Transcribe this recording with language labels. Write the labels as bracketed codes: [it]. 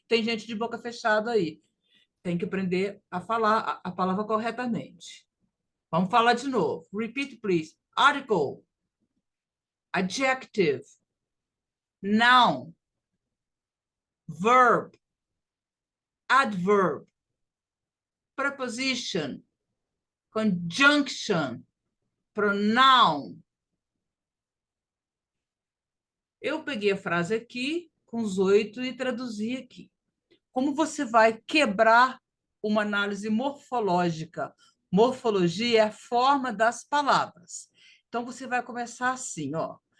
[pt] Tem gente de boca fechada aí. Tem que aprender a falar a palavra corretamente. Vamos falar de novo. [en] Repeat, please. Article, adjective, noun, verb, adverb, preposition, conjunction, pronoun. [pt] Eu peguei a frase aqui com os 8 e traduzi aqui. Como você vai quebrar uma análise morfológica? Morfologia é a forma das palavras. Então, você vai começar assim, ó.